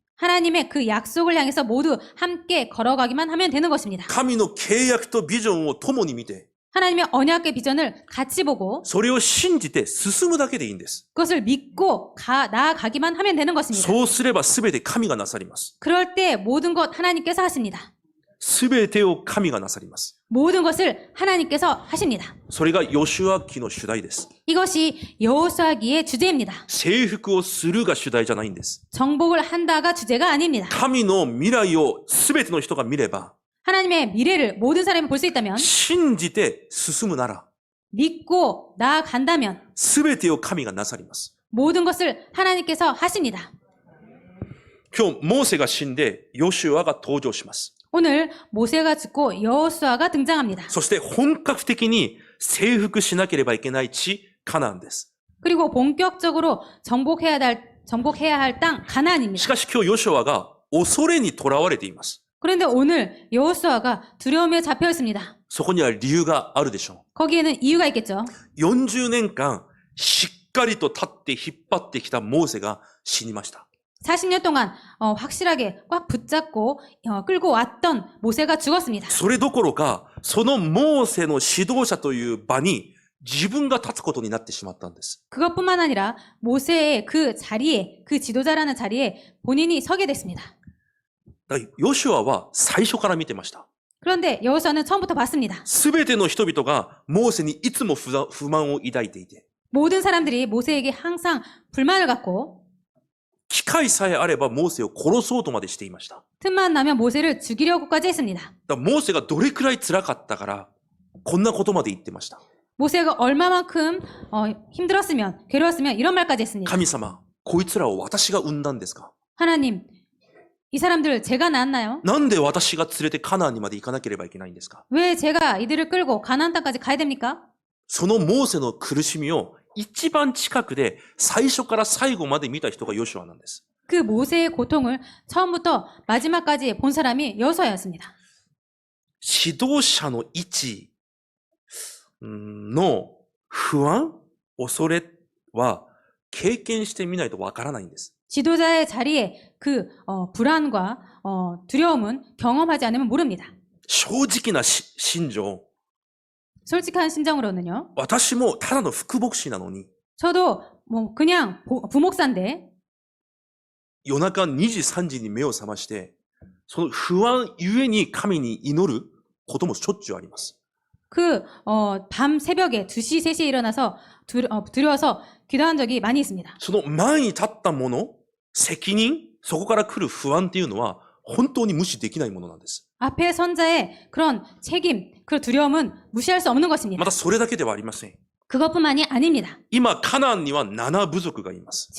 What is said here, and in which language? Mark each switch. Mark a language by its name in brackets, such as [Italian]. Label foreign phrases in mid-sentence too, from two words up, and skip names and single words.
[Korean] 하나님의 그 약속을 향해서 모두 함께 걸어가기만 하면 되는 것입니다. [Japanese] 神の契約とビジョンを共に見て、 [Korean] 하나님의 언약의 비전을 같이 보고 [Japanese] それを信じて進むだけでいいんです。 [Korean] 그것을 믿고 나아가기만 하면 되는 것입니다. [Japanese] そうすれば全て神がなさります。 [Korean] 그럴 때 모든 것 하나님께서 하십니다. [Japanese] 全てを神がなさります。 [Korean] 모든 것을 하나님께서 하십니다. [Japanese] それがヨシュア記の主題です。 [Korean] 이것이 여호수아기의 주제입니다. [Japanese] 征服をするが主題じゃないんです。 [Korean] 정복을 한다가 주제가 아닙니다. [Japanese] 神の未来を全ての人が見れば、 [Korean] 하나님의 미래를 모든 사람이 볼 수 있다면 [Japanese] 信じて進むなら、 [Korean] 믿고 나아간다면 [Japanese] 全てを神がなさります。 [Korean] 모든 것을 하나님께서 하십니다. [Japanese] 今日、モーセが死んで、ヨシュアが登場します。 [Korean] 오늘 모세가 죽고 여호수아가 등장합니다. [Japanese] そして本格的に征服しなければいけない地、カナンです。 [Korean] 그리고 본격적으로 정복해야 할 땅 [Japanese] し [Korean] 가나안입니다. [Japanese] かし今日ヨシュアが恐れにとらわれています。 [Korean] 그런데 오늘 여호수아가 두려움에 잡혀 있습니다. [Japanese] そこには理由があるでしょ [Korean] 거기에는 이유가 있겠죠. [Japanese] う。40年間、しっかりと立って引っ張ってきたモーセが死にました。 [Korean] 40년 동안 확실하게 꽉 붙잡고 끌고 왔던 모세가 죽었습니다. [Japanese] それどころか、そのモーセの指導者という場に自分が立つことになってしまったんです。 [Korean] 그것뿐만 아니라 모세의 그 자리에, 그 지도자라는 자리에 본인이 서게 됐습니다. [Japanese] だからヨシュアは最初から見てました。 [Korean] 그런데 여호수아는 처음부터 봤습니다. [Japanese] すべての人々がモーセにいつも不満を抱いていて、 [Korean] 모든 사람들이 모세에게 항상 불만을 갖고 [Japanese] 機会さえあればモーセを殺そうとまでしていました。 [Korean] 틈만 나면 모세를 죽이려고까지 했습니다. [Japanese] だからモーセがどれくらい辛かったから、こんなことまで言ってました。 [Korean] 모세가 얼마만큼 힘들었으면, 괴로웠으면 이런 말까지 했습니다. [Japanese] 神様、こいつらを私が産んだんですか？ [Korean] 하나님, 이 사람들 제가 낳았나요? [Japanese] なんで私が連れてカナンにまで行かなければいけないんですか？ [Korean] 왜 제가 이들을 끌고 가나안 땅까지 가야 됩니까? [Japanese] そのモーセの苦しみを一番近くで最初から最後まで見た人がヨシュアなんです。 [Korean] 그 모세의 고통을 처음부터 마지막까지 본 사람이 여호수아였습니다. [Japanese] 指導者の位置の不安、恐れは経験してみないとわからないんです。 [Korean] 지도자의 자리에 그 불안과 두려움은 경험하지 않으면 모릅니다. [Japanese] 正直な心情、 [Korean] 솔직한 심정으로는요. [Japanese] 私もただの副牧師なのに、 [Korean] 저도 뭐 그냥 부목사인데 [Japanese] 夜中2時3時に目を覚まして、その不安ゆえに神に祈ることもしょっちゅうあります。 [Korean] 그 밤 새벽에 2시, 3시에 일어나서 두려워서 기도한 적이 많이 있습니다. [Japanese] その前に立ったもの、責任、そこから来る不安っていうのは本当に無視できないものなんです。 [Korean] 앞에 선자의 그런 책임, 그 두려움은 무시할 수 없는 것입니다. [Japanese] またそれだけではありません。 [Korean] 그것뿐만이 아닙니다. [Japanese] 今、カナンには7部族がいます。